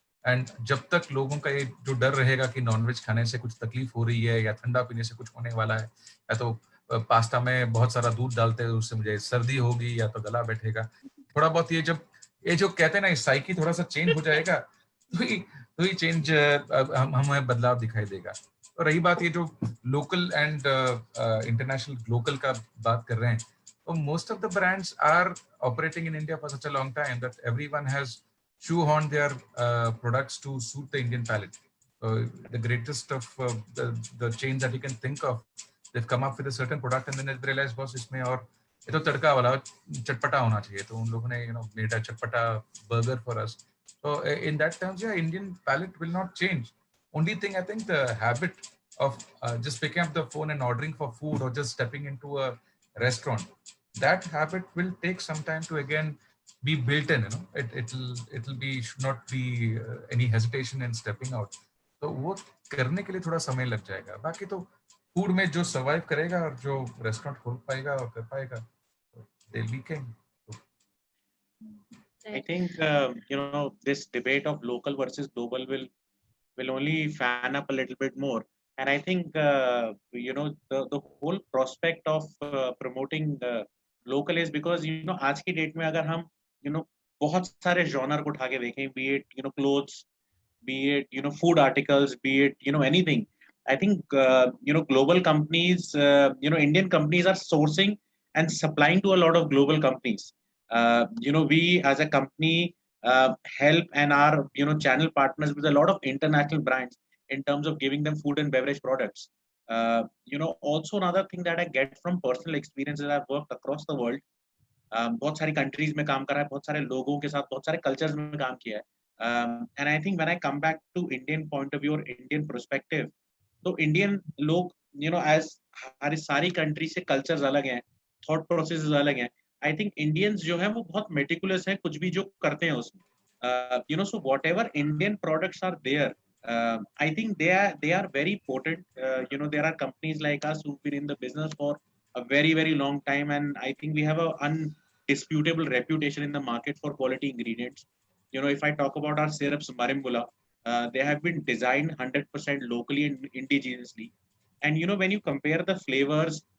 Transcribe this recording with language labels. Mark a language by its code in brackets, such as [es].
[hi] And जब तक लोगों का ये जो डर रहेगा कि नॉनवेज खाने से कुछ तकलीफ हो रही है या ठंडा पीने से कुछ होने वाला है, या तो पास्ता में बहुत सारा दूध डालते हैं उससे मुझे सर्दी होगी या तो गला बैठेगा, थोड़ा बहुत ये जो कहते हैं ना, साइकी थोड़ा सा चेंज हो जाएगा तो ही चेंज हमें बदलाव दिखाई देगा. और रही बात ये जो लोकल एंड इंटरनेशनल लोकल का बात कर रहे हैं, तो [en] most of the brands are operating in India for such a long time that everyone has shoehorned their products to suit the Indian palate. The greatest of the chains that you can think of, they've come up with a certain product and then they realized, boss, [hi] इसमें और ये तो तड़का वाला चटपटा होना चाहिए, तो उन लोगों ने [en] made a चटपटा burger for us. So in that terms, yeah, Indian palate will not change. Only thing, I think, the habit of just picking up the phone and ordering for food or just stepping into a restaurant, that habit will take some time to again be built in. It'll be, should not be any hesitation in stepping out. [hi] तो वो करने के लिए थोड़ा समय लग जाएगा. बाकी तो फूड में जो सर्वाइव करेगा और जो रेस्टोरेंट खोल पाएगा और कर पाएगा, [en] they'll be king. I think this debate of local versus global will only fan up a little bit more. And I think the whole prospect of promoting local is because [hi] आज की date में अगर हम बहुत सारे genre को उठा के देखें, [en] be it clothes, be it food articles, be it anything, I think global companies, Indian companies are sourcing and supplying to a lot of global companies. We as a company help and are channel partners with a lot of international brands in terms of giving them food and beverage products. Also another thing that I get from personal experiences, I've worked across the world, [hi] बहुत सारी countries में काम करा है, बहुत सारे लोगों के साथ, बहुत सारे cultures में काम किया है. [en] And I think when I come back to Indian point of view or Indian perspective, [hi] तो Indian लोग as हमारी सारी country से cultures अलग हैं, thought processes अलग हैं. I think Indians जो है वो बहुत meticulous हैं कुछ भी जो करते हैं उसमें. [en] So whatever Indian products are there, I think they are very potent. There are companies like us who've been in the business for a very, very long time, and I think we have a undisputable reputation in the market for quality ingredients. If I talk about our syrups, Marimbula, they have been designed 100% locally and indigenously. And when you compare the flavors